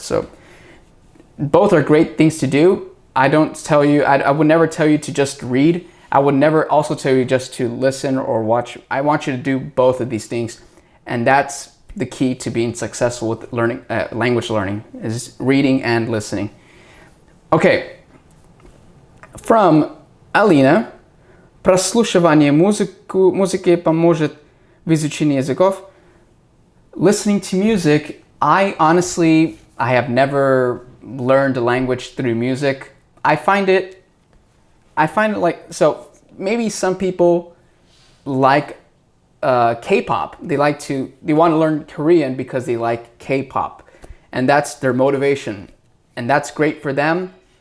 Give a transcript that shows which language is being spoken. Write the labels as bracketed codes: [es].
[en] So both are great things to do. I would never tell you to just read. I would never also tell you just to listen or watch. I want you to do both of these things, and that's the key to being successful with learning, language learning, is reading and listening. Okay, from Alina. [ru] Прослушивание музыки поможет в изучении языков. [en] Listening to music, I have never learned a language through music. I find it like, so maybe some people like K-pop. They want to learn Korean because they like K-pop, and that's their motivation, and that's great for them.